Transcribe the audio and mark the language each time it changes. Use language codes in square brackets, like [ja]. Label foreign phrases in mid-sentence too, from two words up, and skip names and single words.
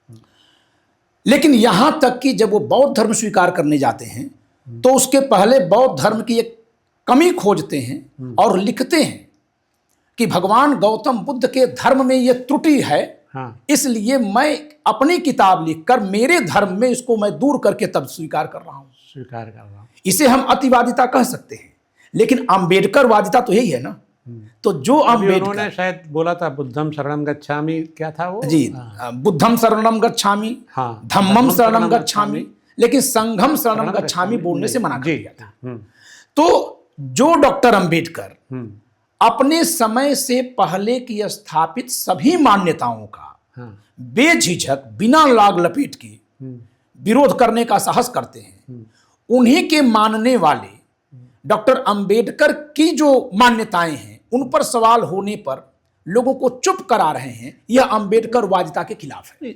[hi] लेकिन यहां तक कि जब वो बौद्ध धर्म स्वीकार करने जाते हैं, तो उसके पहले बौद्ध धर्म की एक कमी खोजते हैं और लिखते हैं कि भगवान गौतम बुद्ध के धर्म में यह त्रुटि है, इसलिए मैं अपनी किताब लिखकर मेरे धर्म में इसको मैं दूर करके तब स्वीकार कर रहा हूं। इसे हम अतिवादिता कह सकते हैं, लेकिन अंबेडकर वादिता तो यही है ना। तो जो अंबेडकर, उन्होंने शायद बोला था [pi] बुद्धम शरणम गच्छामि, [hi] क्या था वो जी, [pi] बुद्धम शरणम गच्छामि, धम्मम शरणम गच्छामि, लेकिन संघम शरणम गच्छामि [hi] बोलने से मना कर दिया था। तो जो डॉक्टर अंबेडकर अपने समय से पहले की स्थापित सभी मान्यताओं का बेझिझक बिना लाग लपेट के विरोध करने का साहस करते हैं, उन्हीं के मानने वाले डॉक्टर अंबेडकर की जो मान्यताएं हैं उन पर सवाल होने पर लोगों को चुप करा रहे हैं, यह अंबेडकर वादिता के खिलाफ है।